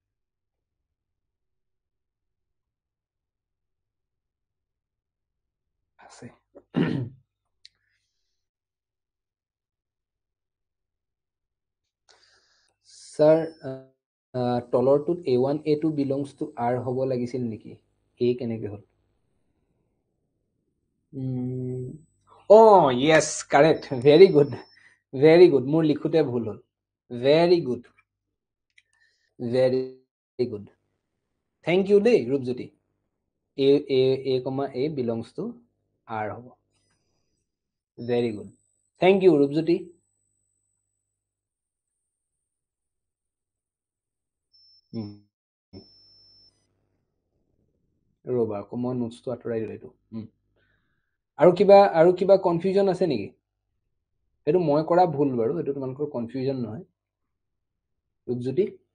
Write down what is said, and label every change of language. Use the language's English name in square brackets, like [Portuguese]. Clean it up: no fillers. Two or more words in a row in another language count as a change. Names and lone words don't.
[Assamese] আছে স্যাৰ তলৰটোত [English] a1 a2 belongs to r [Assamese] হ'ব লাগিছিল নেকি a কেনেকৈ হ'ল [English] yes correct very good [Assamese] মোৰ লিখোতে ভুল হ'ল [English] very good thank you দেই ৰূপজ্যোতি a belongs to r হ'ব very good thank you ৰূপজ্যোতি [Assamese] ৰবা আকৌ মই নোটছটো আঁতৰাই দিলো এইটো আৰু কিবা কনফিউজন আছে নেকি এইটো মই কৰা ভুল বাৰু এইটো তোমালোকৰ কনফিউজন নহয় ৰূপজ্যোতি